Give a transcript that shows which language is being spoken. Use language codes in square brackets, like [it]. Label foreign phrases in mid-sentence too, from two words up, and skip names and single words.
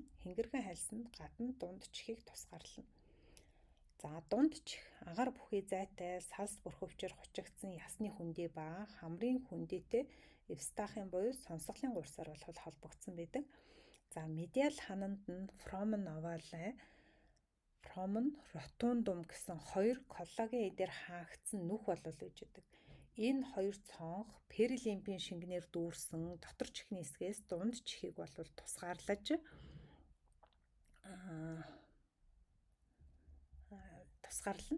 [mn] Хэнгэрхэн хальсанд гадна дунд чихийг тусгаарлана. За дунд чих агаар бүхий зайтай салс бүрхөвчээр хучигдсан ясны хүндий ба хамрын хүндийтэй эвстахын буюу сонсголын гурсаар бол холбогдсон байдаг. За медиал хананд нь [la] foramen ovale, foramen rotundum [mn] гэсэн 2 коллаген эдээр хаагдсан нүх болол үйждэг. Энэ 2 цонх перилимпийн шингэнээр дүүрсэн дотор чихний хэсгээс дунд чихийг бол тусгаарлаж тусгаарлана.